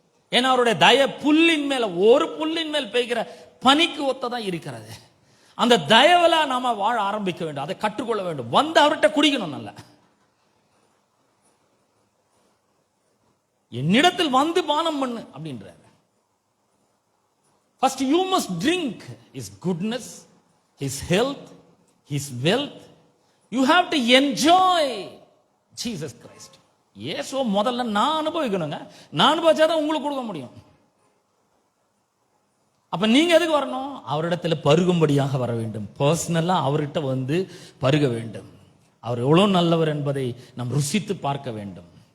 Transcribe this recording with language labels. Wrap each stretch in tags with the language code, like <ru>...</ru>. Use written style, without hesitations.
<ta>ஏன்னா அவருடைய தய புல்லின் மேல, ஒரு புல்லின் மேல் பெய்கிற பனிக்கு ஒத்ததான் இருக்கிறது. அந்த தயவுல நாம வாழ ஆரம்பிக்க வேண்டும். அதை கற்றுக்கொள்ள வேண்டும். வந்து அவர்கிட்ட குடிக்கணும். நல்ல என்னிடத்தில் வந்து பானம் பண்ணு அப்படின்றார்.</ta> <en>First you must drink his goodness, his health, his wealth. You have to enjoy</en> <ta>Jesus Christ. இயேசுவை முதல்ல நான் அனுபவிக்கணுங்க. நான் அனுபவிச்சாதான் உங்களுக்கு கொடுக்க முடியும். அப்ப நீங்க எதுக்கு வரணும்? அவரிடத்துல பருகும்படியாக வர வேண்டும். பர்சனலா அவர்கிட்ட வந்து பருக வேண்டும். அவர் எவ்வளவு நல்லவர் என்பதை நாம் ருசித்து பார்க்க வேண்டும்.</ta>